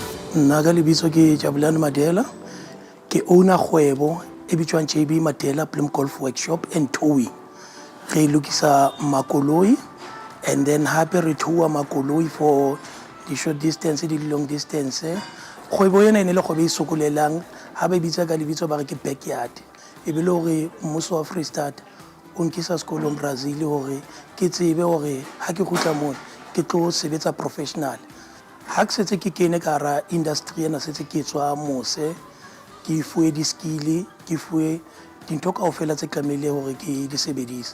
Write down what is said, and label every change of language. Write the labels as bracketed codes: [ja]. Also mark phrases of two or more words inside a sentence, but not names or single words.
[st] Nna ka lebitso ke Jabulani Madela, ke owner kgwebo e bitswang JB Madela Plum Golf Workshop and Towing. Re lokisa makoloi [en] and then [st] hape re towa makoloi [en] for the short distance, the long distance. [st] Kgwebo ena e ne le kgwebo e sokolelang ha ba bitsa ka lebitso ba re ke backyard. E be le hore mmuso wa Free State o nkisa sekolong Brazil hore ke tsebe hore ha ke kgutla moo ke tlo sebetsa professional. Ha ke setse ke kene ka hara industry ena setse ke tswa mose ke fuwe di-skill ke fuwe dintho kaofela tse tlamehile hore ke di sebedise.